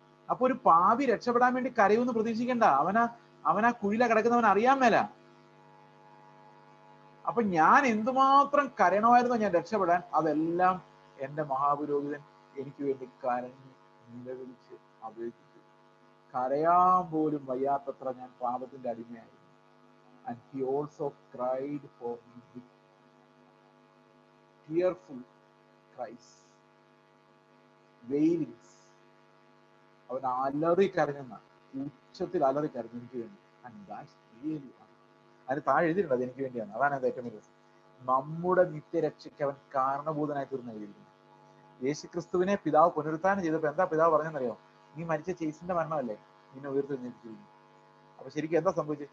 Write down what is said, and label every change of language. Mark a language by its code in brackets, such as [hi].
[ml] അപ്പൊ ഒരു പാപി രക്ഷപ്പെടാൻ വേണ്ടി കരയുമെന്ന് പ്രതീക്ഷിക്കണ്ട. അവനാ കുഴിയില കിടക്കുന്നവൻ അറിയാൻ മേല. അപ്പൊ ഞാൻ എന്തുമാത്രം കരയണമായിരുന്നോ ഞാൻ രക്ഷപ്പെടാൻ, അതെല്ലാം എന്റെ മഹാപുരോഹിതൻ എനിക്ക് വേണ്ടി കരഞ്ഞ് നിലവിളിച്ച് അപേക്ഷിച്ചു. കരയാൻ പോലും വയ്യാത്തത്ര ഞാൻ പാപത്തിന്റെ അടിമയായിരുന്നു. [en] And he also cried for me with tearful cries, wailings. [ml] അവൻ അലറി കരഞ്ഞെന്ന, ഉച്ചത്തിൽ അലറി കരഞ്ഞു എനിക്ക് വേണ്ടി. [en] And that's really [ml] അതിന് താഴെ എഴുതിയിട്ടുണ്ട് അത് എനിക്ക് വേണ്ടിയാണ്. അതാണ് അത് ഏറ്റവും വലിയ രസം. നമ്മുടെ നിത്യരക്ഷയ്ക്ക് അവൻ കാരണഭൂതനായി തീർന്ന് എഴുതിയിരിക്കുന്നു. യേശു ക്രിസ്തുവിനെ പിതാവ് പുനരുത്ഥാനം ചെയ്തപ്പോ എന്താ പിതാവ് പറഞ്ഞെന്നറിയോ? നീ മരിച്ച ചേസിന്റെ മരണമല്ലേ നിന്നെ ഉയർത്തെഴുന്നേൽപ്പിച്ചിരിക്കുന്നു. അപ്പൊ ശരിക്കും എന്താ സംഭവിച്ചത്?